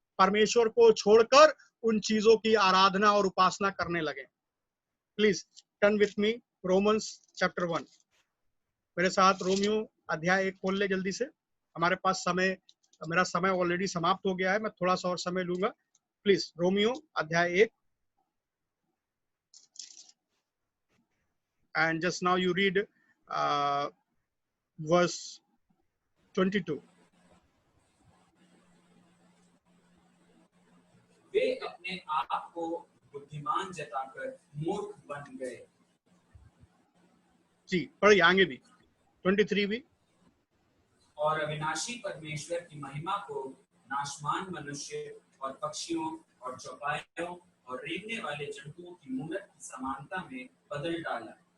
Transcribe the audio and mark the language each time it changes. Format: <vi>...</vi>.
<hi>परमेश्वर को छोड़कर उन चीजों की आराधना और उपासना करने लगे।</hi> <en>Please turn with me Romans chapter 1।</en> <hi>मेरे साथ रोमियो अध्याय 1 खोल ले जल्दी से। हमारे पास समय, मेरा समय ऑलरेडी समाप्त हो गया है, मैं थोड़ा सा और समय लूंगा।</hi> <en>please</en> <hi>रोमियो अध्याय 1</hi> <en>and just now you read verse 22.</en> <hi>वे अपने आप को बुद्धिमान जताकर मूर्ख बन गए। जी पढ़िए आगे भी 23 भी। और अविनाशी परमेश्वर की महिमा को नाशवान मनुष्य और पक्षियों और चौपायों और रेंगने वाले जंतुओं की मूरत की समानता में बदल डाला।</hi>